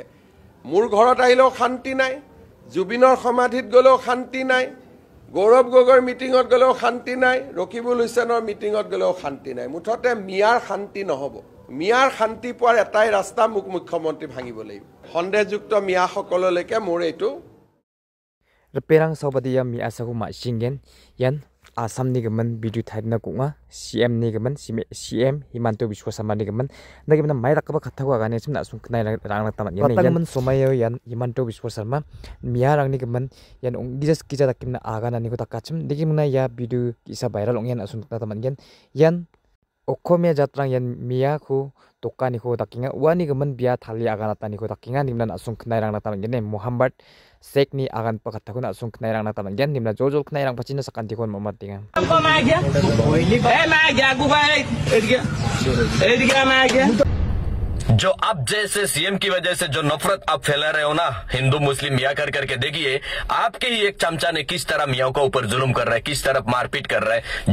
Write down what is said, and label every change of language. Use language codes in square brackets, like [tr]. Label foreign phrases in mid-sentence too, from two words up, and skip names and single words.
[as] মোৰ ঘৰত আহিলেও শান্তি নাই, জুবিনৰ সমাধিত গলেও শান্তি নাই, গৌৰৱ গগৈৰ মিটিঙত গলেও শান্তি নাই, ৰকিবুল হুছেইনৰ মিটিঙত গলেও শান্তি নাই। মুঠতে মিয়াৰ শান্তি নহব। মিয়াৰ শান্তি পোৱাৰ এটাই ৰাস্তা মুখ্যমন্ত্ৰী ভাঙিব লাগিব। সন্দেহযুক্ত মিয়াসকললৈকে মোৰ এইটো [grt] reperang saubadiya mi asaku ma singen yan Assam ni gaman bidu thaidna kunga CM ni gaman CM Himanto Biswa Sarma ni gaman nagimna mai rakaba khathawa gane chimna sung knai rang taman yan yan somayo yan Himanto Biswa Sarma miya rang ni gaman yan ongijas kija dakimna aga nani ko takachim digimna ya bidu isa viral ongyan asun taman yan Okomia jatrang yan miya ko tokani ko takinga wani gaman biya thali aga natani ko takinga nimna asung knai rang taman yan Muhammad sek ni agan pakatakun asung knairang na taman gen dimna jojol knairang pacina sakan tikon mamatinga [hi] जो अब जैसे सीएम की वजह से जो नफरत आप फैला रहे हो ना हिंदू मुस्लिम मियाँ कर करके देखिए आपके ही एक चमचा ने किस तरह मियाँ को ऊपर जुल्म कर रहा है, किस तरह मारपीट कर रहा है।